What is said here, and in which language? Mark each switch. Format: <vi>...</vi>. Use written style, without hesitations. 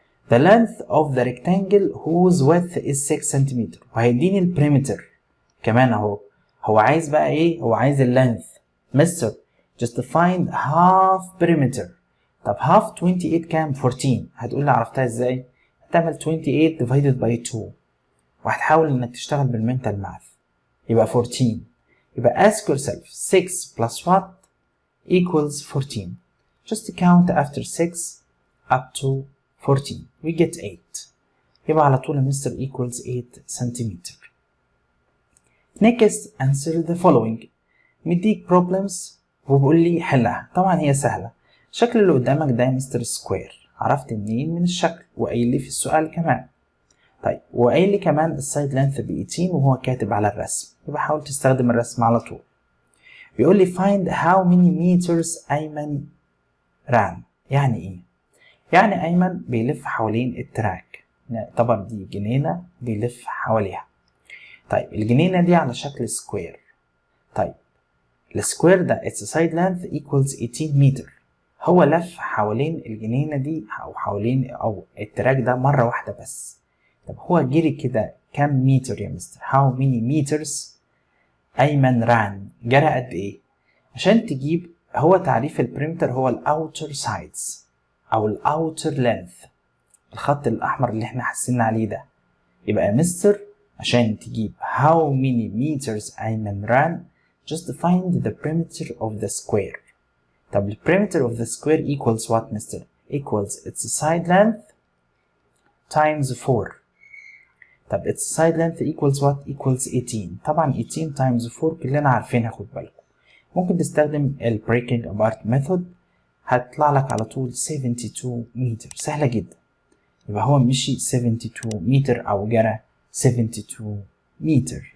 <en>the length of the rectangle whose width is 6 cm</en> <ar>وهيديني ال perimeter كمان اهو هو عايز بقى ايه هو عايز ال length مستر</ar> <en>just find half perimeter</en> <ar>طب half 28 كام 14 هتقول لي عرفتها ازاي هتعمل 28 divided by 2 وهتحاول انك تشتغل بالمنتال ماث يبقى 14 يبقى</ar> <en>ask yourself 6 plus what equals 14 just count after 6 up to 14 we get 8</en> <ar>يبقى على طول مستر</ar> <en>equals 8 centimeter. next answer the following</en> <ar>مديك problems وبقول لي حلها طبعا هي سهلة. الشكل اللي قدامك ده مستر سكوير عرفت منين من الشكل وقايل لي في السؤال كمان. طيب وقايل لي كمان السايد لينث ب 18 وهو كاتب على الرسم يبقى حاول تستخدم الرسم على طول. بيقول لي</ar> <en>find how many meters أيمن ran</en> <ar>يعني ايه؟ يعني أيمن بيلف حوالين التراك طبعا دي جنينة بيلف حواليها. طيب الجنينة دي على شكل سكوير. طيب السكوير ده</ar> <en>its side length equals 18 meter</en> <ar>هو لف حوالين الجنينة دي أو حوالين أو التراك ده مرة واحدة بس. طب هو جري كده كام متر يا مستر؟</ar> <en>how many meters أيمن ran</en> <ar>جرى قد إيه؟ عشان تجيب هو تعريف البريمتر هو ال outer sides أو ال outer length الخط الأحمر اللي احنا حاسين عليه ده. يبقى يا مستر عشان تجيب</ar> <en>how many meters أيمن ran just find the perimeter of the square. طب ال perimeter of the square equals what mister? equals its side length times 4. طب its side length equals what? equals 18.</en> <ar>طبعا 18 times 4 كلنا عارفينها خد بالكم. ممكن تستخدم ال</ar> <en>breaking apart method</en> <ar>هتطلع لك على طول 72 متر سهلة جدا. يبقى هو مشي 72 متر أو جرى 72 متر.</ar>